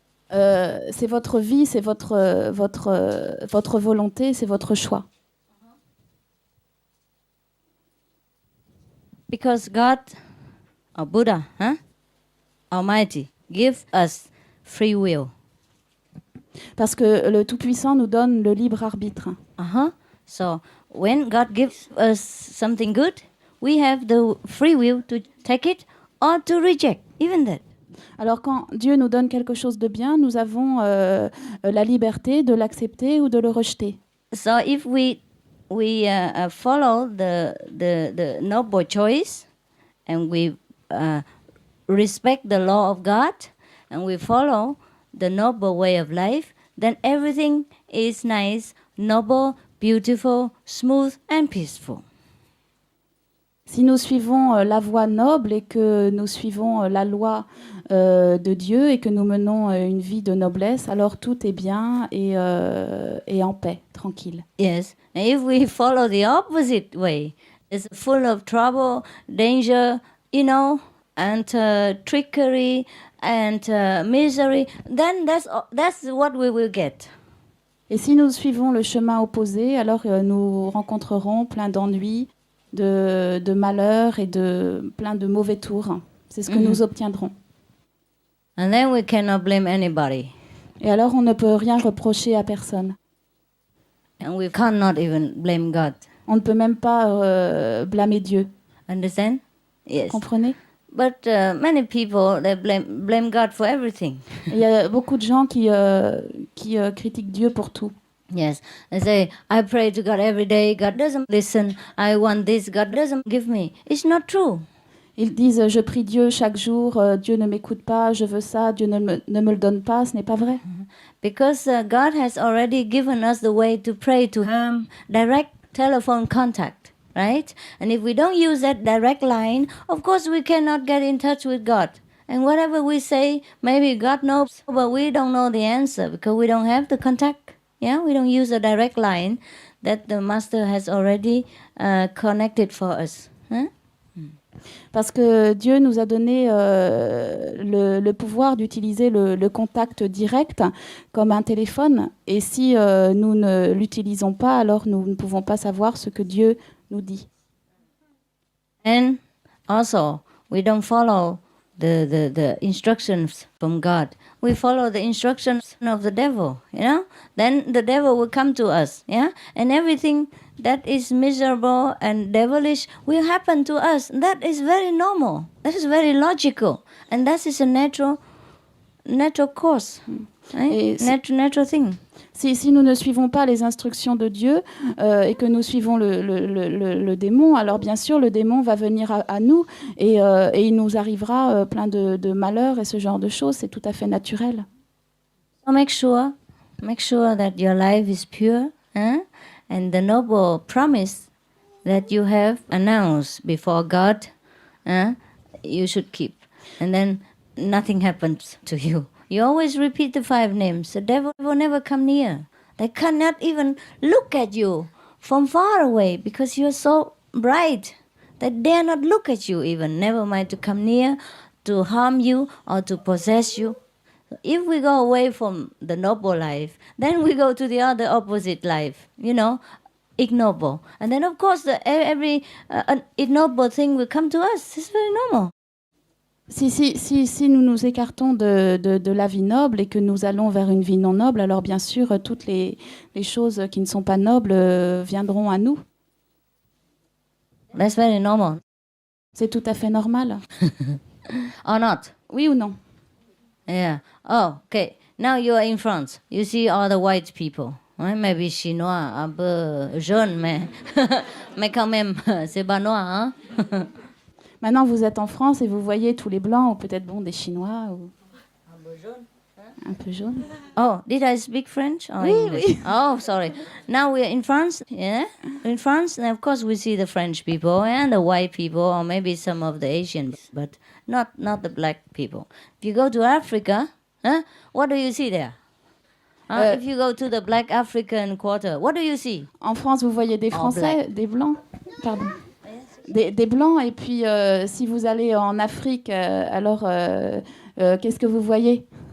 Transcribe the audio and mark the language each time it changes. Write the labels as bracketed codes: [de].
[fr] C'est votre vie, c'est votre volonté, c'est votre choix. [en] Because God, or Buddha, Almighty, gives us free will. [fr] Parce que le Tout-Puissant nous donne le libre arbitre. [en] So when God gives us something good, we have the free will to take it or to reject, even that. [fr] Alors quand Dieu nous donne quelque chose de bien, nous avons la liberté de l'accepter ou de le rejeter. [en] So if we follow the noble choice and we respect the law of God and we follow the noble way of life, then everything is nice, noble, beautiful, smooth and peaceful. [fr] Si nous suivons la voie noble et que nous suivons la loi de Dieu et que nous menons une vie de noblesse, alors tout est bien et en paix, tranquille. [en] Yes, and if we follow the opposite way, it's full of trouble, danger, and trickery and misery, then that's what we will get. [fr] Et si nous suivons le chemin opposé, alors nous rencontrerons plein d'ennuis, de malheurs et de plein de mauvais tours. C'est ce que nous obtiendrons. [en] And then we cannot blame anybody. [fr] Et alors on ne peut rien reprocher à personne. [en] And we cannot even blame God. [fr] On ne peut même pas blâmer Dieu. [en] Understand? Yes. [fr] Comprenez? [en] But many people, they blame God for everything. [fr] Il y a beaucoup de gens qui critiquent Dieu pour tout. [en] Yes, they say, I pray to God every day, God doesn't listen, I want this, God doesn't give me. It's not true. [fr] Ils disent, je prie Dieu chaque jour, Dieu ne m'écoute pas, je veux ça, Dieu ne me le donne pas, ce n'est pas vrai. [en] Because God has already given us the way to pray to Him, direct telephone contact, right? And if we don't use that direct line, of course we cannot get in touch with God. And whatever we say, maybe God knows, but we don't know the answer because we don't have the contact. Yeah, we don't use a direct line that the Master has already connected for us. Huh? [fr] Parce que Dieu nous a donné le pouvoir d'utiliser le contact direct comme un téléphone. Et si nous ne l'utilisons pas, alors nous ne pouvons pas savoir ce que Dieu nous dit. [en] And also, we don't follow the instructions from God. We follow the instructions of the devil, you know? Then the devil will come to us, yeah? And everything that is miserable and devilish will happen to us. That is very normal. That is very logical. And that is a natural course, right? Natural thing. [fr] Si nous ne suivons pas les instructions de Dieu et que nous suivons le démon, alors bien sûr, le démon va venir à nous et il nous arrivera plein de malheurs et ce genre de choses. C'est tout à fait naturel. [en] So make sure that your life is pure, and the noble promise that you have announced before God, you should keep. And then nothing happens to you. You always repeat the 5 names. The devil will never come near. They cannot even look at you from far away because you're so bright. They dare not look at you even, never mind to come near, to harm you or to possess you. If we go away from the noble life, then we go to the other opposite life, you know, ignoble. And then, of course, every ignoble thing will come to us. It's very normal. [fr] Si nous nous écartons de la vie noble et que nous allons vers une vie non noble, alors bien sûr, toutes les choses qui ne sont pas nobles viendront à nous. [en] That's very normal. [fr] C'est tout à fait normal. [en] Or not? [fr] Oui ou non? [en] Yeah. Oh, okay. Now you are in France. You see all the white people. [fr] Ouais, maybe chinois, un peu jaune, mais quand même, c'est pas noir, hein? Maintenant, vous êtes en France et vous voyez tous les blancs, ou peut-être des Chinois. Ou... Un peu jaune. Un peu jaune. [en] Oh, did I speak French or [fr] oui, [en] English? [fr] Oui. [en] Oh, sorry. Now we're in France, yeah? In France, and of course we see the French people and the white people, or maybe some of the Asians, but not the black people. If you go to Africa, what do you see there? If you go to the black African quarter, what do you see? [fr] En France, vous voyez des Français, des blancs. Pardon. Des blancs, et puis si vous allez en Afrique, alors qu'est-ce que vous voyez?